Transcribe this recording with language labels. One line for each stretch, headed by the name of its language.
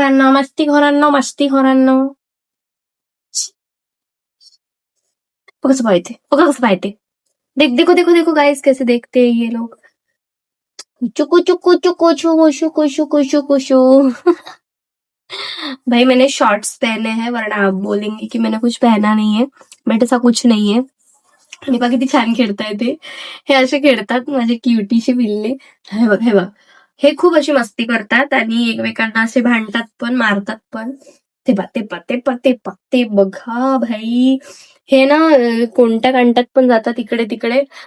Marathi: मस्तीखोरांनो, मस्तीखोरांनो. बघा कसं पाहते, बघा कसं पाहते.
Hindi: देखो देखो देखो गाइस, कैसे देखते हैं ये लोग. चुकू चुकू चुकू चुकू चुकू चुकू चुकू चुकू. भाई मैंने शॉर्ट्स पहने हैं, वरना आप बोलेंगे की मैंने कुछ पहना नहीं है, बट ऐसा कुछ
Marathi: नाही आहे. आणि बघा किती छान खेळताय ते. हे असे खेळतात माझे क्युटीचे पिल्ले. हे बघ, हे बघ, हे खूप अशी मस्ती करतात आणि एकमेकांना असे भांडतात पण, मारतात पण. ते पा ते पा ते पा ते पा ते बघा भाई. हे ना कोणत्या कांटात पण जातात इकडे तिकडे.